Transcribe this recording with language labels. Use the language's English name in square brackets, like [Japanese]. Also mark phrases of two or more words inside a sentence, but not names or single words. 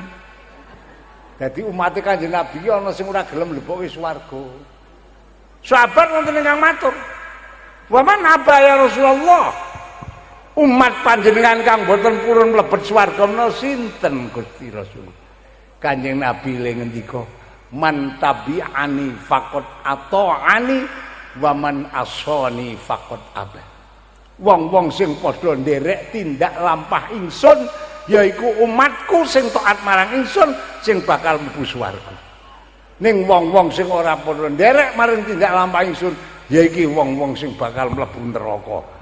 [Javanese] Dadi umate Kanjeng Nabi ana sing ora gelem mlebu swarga. Sahabat wonten ingkang matur, [Arabic] "ومن أبى يا رسول الله?" [Javanese] Umat panjenengan kang boten purun mlebet swarga menawa sinten Gusti Rasul? Kanjeng Nabi le ngendika, [Arabic] "من تبعني فقد أطاعني ومن عصاني فقد أبى." [Javanese] Wong-wong sing padha nderek tindak lampah ingsun yaiku umatku sing taat marang ingsun sing bakal mlebu swarga. Ning wong-wong sing ora padha nderek marang tindak lampah ingsun yaiki wong-wong sing bakal mlebu neraka.